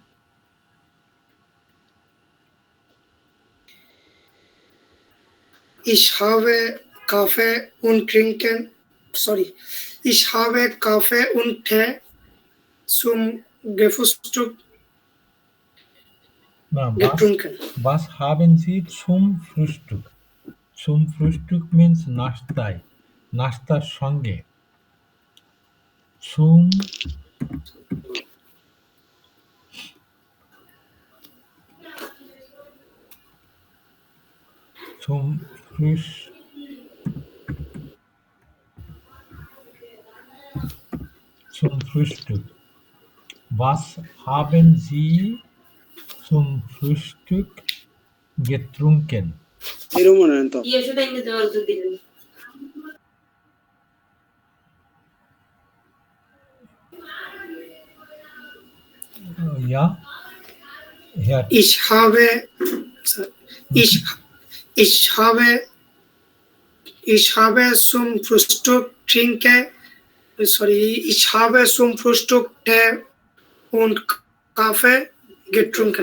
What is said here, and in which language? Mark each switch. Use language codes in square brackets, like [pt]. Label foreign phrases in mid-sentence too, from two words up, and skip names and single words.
[de] Ich habe Kaffee und trinken. Sorry. Ich habe Kaffee und Tee zum Gefrühstück Na, getrunken. was haben Sie zum Frühstück? Zum Frühstück [en] means [bn] নাস্তায়, নাস্তার সঙ্গে। [de] zum zum Frühs zum Frühstück. Was haben Sie zum Frühstück getrunken? [bn] এরকম মনে হয় তো [de] Ja, Herr Ich habe, ich, ich habe, ich habe zum Frühstück ich habe zum Frühstück Tee und Kaffee getrunken.